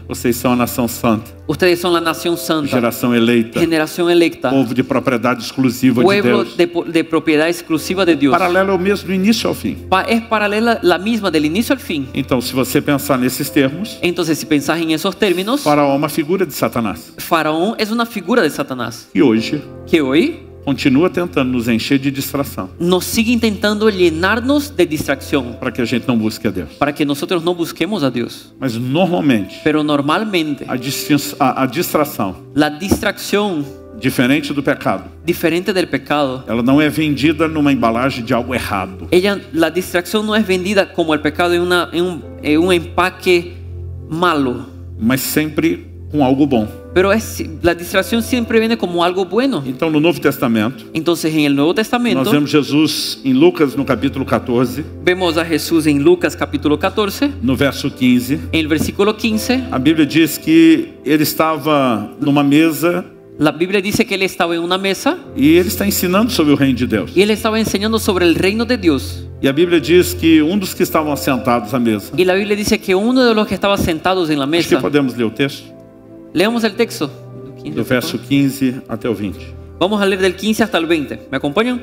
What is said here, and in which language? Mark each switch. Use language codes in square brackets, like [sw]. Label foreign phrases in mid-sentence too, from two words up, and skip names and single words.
[pt] Vocês são a nação santa, [es] Ustedes son la nación santa, [pt] geração eleita, [es] generación electa, [pt] povo de propriedade exclusiva de [es] pueblo [pt] Deus. [es] de propiedad exclusiva de Dios. [pt] Paralelo é o mesmo do início ao fim. [es] Es paralela la misma del inicio al fin. [pt] Então, se você pensar nesses termos, [es] Entonces, si pensás en esos términos, [pt] Faraó é uma figura de Satanás. [es] Faraón es una figura de Satanás [pt] E hoje [es] que hoy [pt] continua tentando nos encher de distração, [es] nos sigue intentando llenarnos de distracción [pt] para que a gente não busque a Deus. [es] para que nosotros no busquemos a Dios. [pt] Mas normalmente, [es] Pero normalmente [pt] a distração, [es] la distracción, [pt] diferente do pecado, [es] diferente del pecado, [pt] ela não é vendida numa embalagem de algo errado. [es] la distracción no es vendida como el pecado en un empaque malo, [pt] Mas sempre com algo bom. [es] pero la distracción siempre viene como algo bueno. [pt] Então, no Novo Testamento, [es] Entonces, en el Nuevo Testamento [pt] nós vemos Jesus em Lucas, no capítulo 14, [es] vemos a Jesús en Lucas capítulo 14, [pt] no verso 15. [es] en el versículo 15. [pt] A Bíblia diz que ele estava numa mesa [es] La Biblia dice que él estaba en una mesa [pt] e ele está ensinando sobre o reino de Deus. [es] y él estaba enseñando sobre el reino de Dios. [pt] E a Bíblia diz que dos que estavam sentados à mesa, [es] Y la Biblia dice que uno de los que estaba sentados en la [pt] acho que [es] mesa, [pt] podemos ler o texto, [es] leamos el texto. [pt] do verso 15 até o 20. [es] Vamos a leer del 15 hasta el 20. ¿Me acompañan?